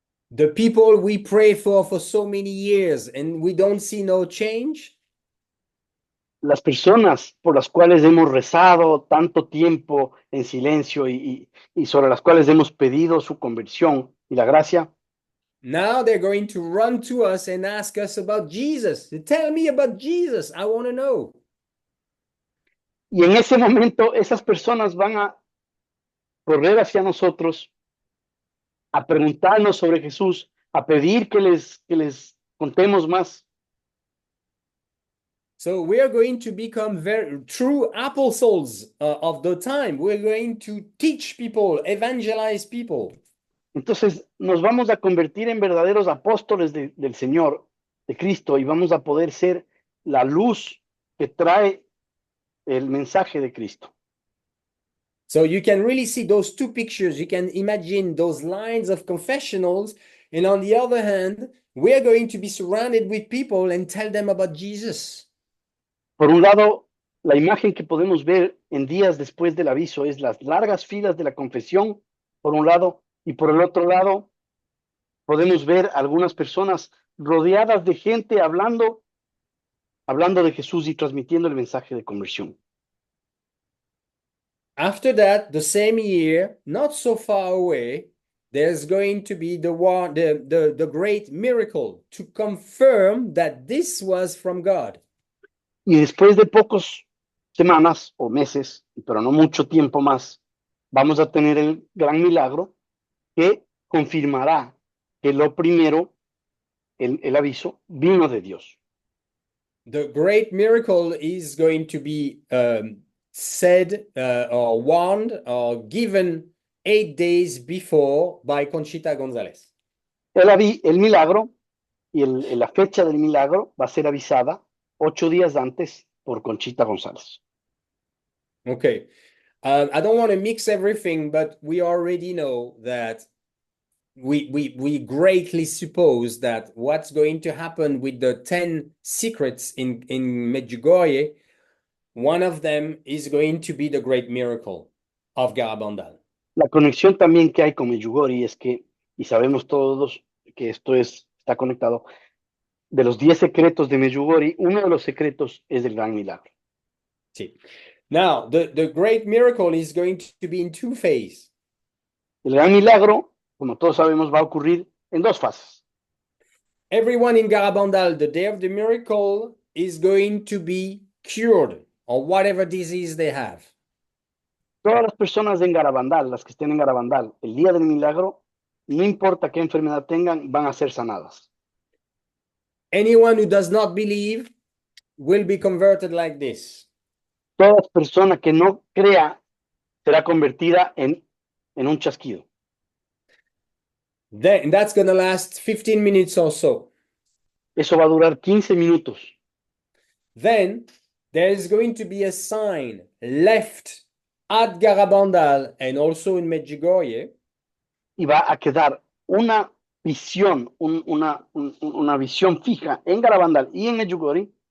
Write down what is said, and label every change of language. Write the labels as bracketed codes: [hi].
[en] The people we pray for so many years and we don't see no change. [es] Las personas por las cuales hemos rezado tanto tiempo en silencio y sobre las cuales hemos pedido su conversión y la gracia. [en] Now they're going to run to us and ask us about Jesus. Tell me about Jesus. I want to know. [es] Y en ese momento esas personas van a correr hacia nosotros a preguntarnos sobre Jesús, a pedir que les contemos más. [en] So we are going to become very true apostles of the time. We're going to teach people, evangelize people. [es] Entonces nos vamos a convertir en verdaderos apóstoles del Señor, de Cristo, y vamos a poder ser la luz que trae el mensaje de Cristo. [en] So you can really see those two pictures. You can imagine those lines of confessionals. And on the other hand, we are going to be surrounded with people and tell them about Jesus. [es] Por un lado, la imagen que podemos ver en días después del aviso es las largas filas de la confesión, por un lado, y por el otro lado, podemos ver algunas personas rodeadas de gente hablando de Jesús y transmitiendo el mensaje de conversión. [en] After that, the same year, not so far away, there's going to be the great miracle to confirm that this was from God. [es] Y después de pocas semanas o meses, pero no mucho tiempo más, vamos a tener el gran milagro que confirmará que lo primero, el aviso, vino de Dios. [en] The great miracle is going to be said or warned or given 8 days before by Conchita González. [es] El milagro y la fecha del milagro va a ser avisada 8 días antes por Conchita González. [en] Okay. I don't want to mix everything, but we already know that we greatly suppose that what's going to happen with the 10 secrets in Medjugorje, one of them is going to be the great miracle of Garabandal. [es] La conexión también que hay con Medjugorje es que, y sabemos todos que esto está conectado, de los 10 secretos de Medjugorje, uno de los secretos es el gran milagro. Sí. [en] Now, the great miracle is going to be in 2 phases. [es] El gran milagro, como todos sabemos, va a ocurrir en 2 fases. [en] Everyone in Garabandal, the day of the miracle, is going to be cured of whatever disease they have. [es] Todas las personas en Garabandal, las que estén en Garabandal, el día del milagro, no importa qué enfermedad tengan, van a ser sanadas. [en] Anyone who does not believe will be converted like this. [es] Toda persona que no crea será convertida en un chasquido. [en] Then that's going to last 15 minutes or so. [es] Eso va a durar 15 minutos. [en] Then there's going to be a sign left at Garabandal and also in Medjugorje. [es] Y va a quedar una visión, una visión fija en Garabandal y en Medjugorje.